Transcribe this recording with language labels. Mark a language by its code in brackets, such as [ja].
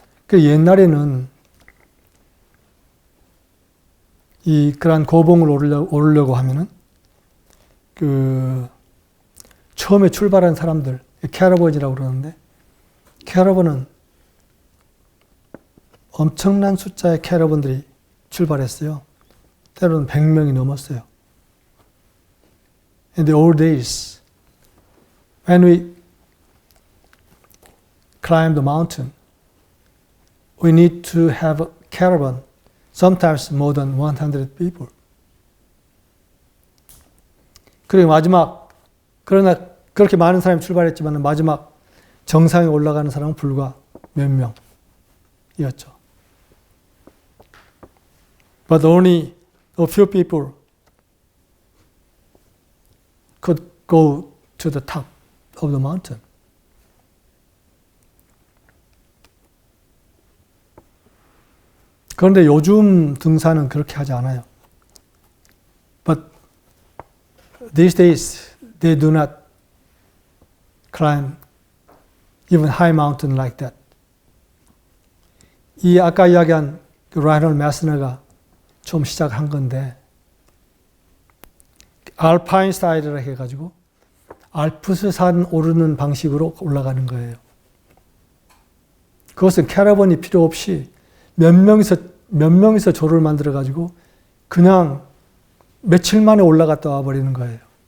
[ko] 그 옛날에는 이 그러한 고봉을 오르려고 하면은 그 처음에 출발한 사람들 캐러번이라고 그러는데 캐러번은 엄청난 숫자의 캐러번들이 출발했어요. 때로는 100명이 넘었어요. [en] In the old days, when we climb the mountain, we need to have a caravan, sometimes more than 100 people. [ko] 그리고 그러나 그렇게 많은 사람이 출발했지만 마지막 정상에 올라가는 사람은 불과 몇 명이었죠. [en] But only a few people could go to the top of the mountain. [ko] 그런데 요즘 등산은 그렇게 하지 않아요. [en] But these days, they do not climb even high mountain like that. [ko] 이 아까 이야기한 라이널 매스너가 좀 시작한 건데 알파인 스타일이라 해가지고 알프스 산 오르는 방식으로 올라가는 거예요. 그것은 캐러번이 필요 없이 몇 명이서 조를 만들어 가지고 그냥 며칠 만에 올라갔다 와 버리는 거예요.